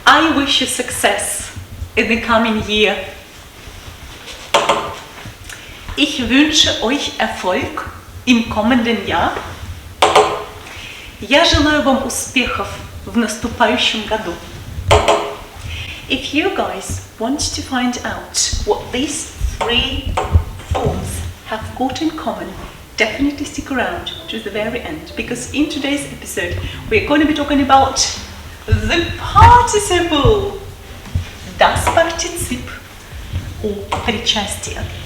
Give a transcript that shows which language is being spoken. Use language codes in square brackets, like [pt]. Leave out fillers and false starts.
[en] I wish you success in the coming year. [de] Ich wünsche euch Erfolg im kommenden Jahr. [ru] Я желаю вам успехов в наступающем году. [en] If you guys want to find out what these three forms have got in common, definitely stick around to the very end, because in today's episode we're going to be talking about the participle, das Partizip or причастие.